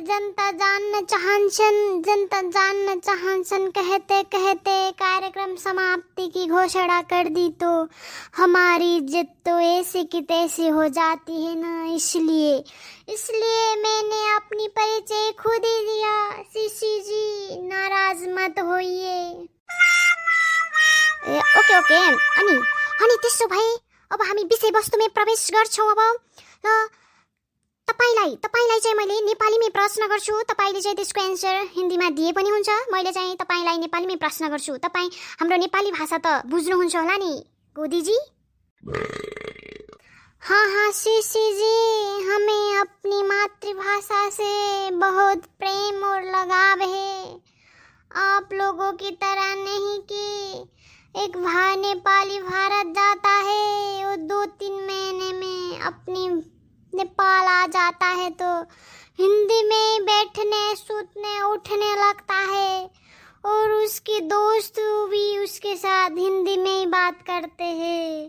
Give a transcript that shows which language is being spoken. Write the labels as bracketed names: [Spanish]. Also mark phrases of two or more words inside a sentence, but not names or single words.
[Hindi] जनता जानना चाहन्छन् कहते कहते कार्यक्रम समाप्ति की घोषणा कर दी तो हमारी इज्जत तो ऐसे की तैसी हो जाती है ना। इसलिए मैंने अपनी परिचय खुद ही दिया। सीसी जी नाराज मत होइए। [Nepali] ओके अनि त्यसो भए अब हामी विषयवस्तुमा प्रवेश गर्छौँ। अब तपाईलाई चाहिँ मैले नेपालीमै प्रश्न गर्छु, तपाईले चाहिँ त्यसको एन्सर हिन्दीमा दिए पनि हुन्छ। मैले चाहिँ तपाईलाई नेपालीमै प्रश्न गर्छु, तपाई हाम्रो नेपाली भाषा त बुझ्नुहुन्छ होला नि गोदीजी? [Hindi] हाँ सीसी जी, हमें अपनी मातृभाषा से बहुत प्रेम और लगाव है। आप लोगों की तरह नहीं कि एक नेपाली भारत जाता है और 2-3 महीने में अपनी नेपाल आ जाता है तो हिंदी में बैठने सूतने उठने लगता है और उसके दोस्त भी उसके साथ हिंदी में ही बात करते हैं।